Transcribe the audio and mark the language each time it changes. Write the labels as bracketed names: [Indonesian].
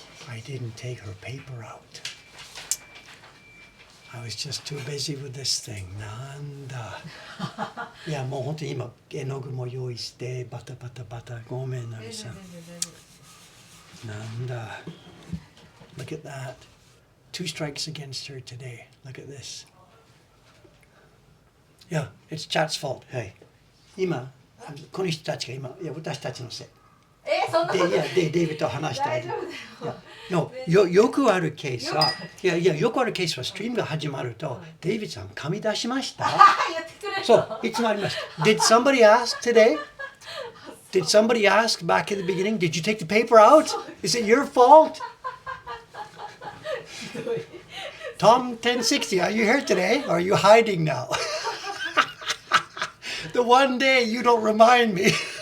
[English] I didn't take her paper out. I was just too busy with this thing. [Japanese] なんだ。いや、もう本当に今、絵の具も用意して、バタバタバタ。ごめんなさい。なんだ。 [English] Look at that. 2 strikes against her today. Look at this. Yeah, it's Chat's fault. Hey. [Japanese] 今、この人たちが今、いや、私たちのせい。そんなことで、デイビッドと話したい。大丈夫だよ。よくあるケースは、よくあるケースは、ストリームが始まると、デイビッドさん、紙出しました。そう、いつもあります。 [English] Did somebody ask today? Did somebody ask back at the beginning? Did you take the paper out? Is it your fault? Tom 1060, are you here today? Or are you hiding now? The one day you don't remind me.